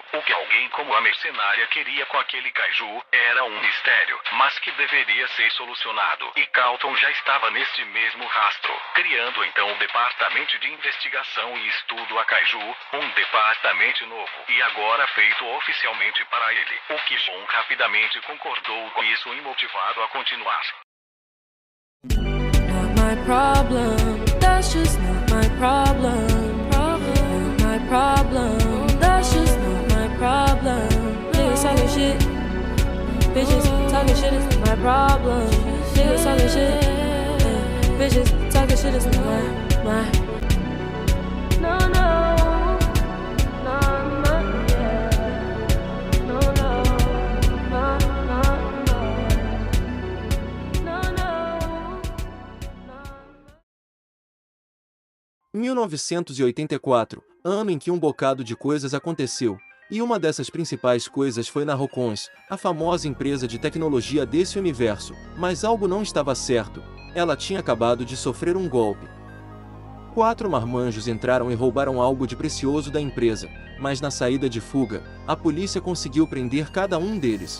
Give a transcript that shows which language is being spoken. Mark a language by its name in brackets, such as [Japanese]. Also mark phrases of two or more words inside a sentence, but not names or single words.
[Portuguese] O que alguém como a mercenária queria com aquele kaiju era um mistério, mas que deveria ser solucionado, e Carlton já estava neste mesmo rastro, criando então o Departamento de Investigação e Estudo a Kaiju, um departamento novo, e agora feito oficialmente para ele, o que John rapidamente concordou com isso e motivado a continuar. [English] Not my problem, that's just not my problem. Not my problem, that's just not my problem. Niggas talking shit, bitches talking shit is my problem. Niggas talking shit, bitches talking shit is my. No, no, no, no, yeah. No, no, no, no, no. No, no, no. [Portuguese] 1984, ano em que um bocado de coisas aconteceu, e uma dessas principais coisas foi na Rocons, a famosa empresa de tecnologia desse universo, mas algo não estava certo. Ela tinha acabado de sofrer um golpe. 4 marmanjos entraram e roubaram algo de precioso da empresa, mas na saída de fuga, a polícia conseguiu prender cada um deles.